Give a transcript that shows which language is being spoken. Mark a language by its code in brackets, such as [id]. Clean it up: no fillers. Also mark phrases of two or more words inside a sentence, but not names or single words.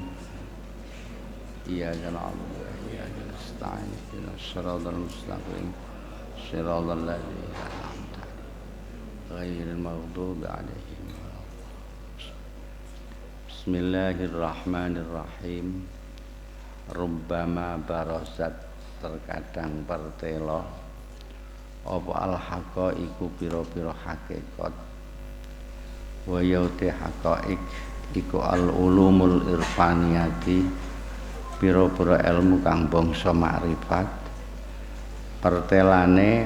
[ar] إياك نعبد وإياك نستعين. اهدنا الصراط المستقيم صراط الذين أنعمت عليهم غير المغضوب عليهم. بسم الله الرحمن الرحيم. ربما برزت, [jv] terkadang pertelo apa al-haqa iku pira-pira hakikat [ar] ويؤتي حقائق [jv] iku [ar] العلوم العرفانية [jv] pira-pira ilmu kang bangsa makrifat pertelane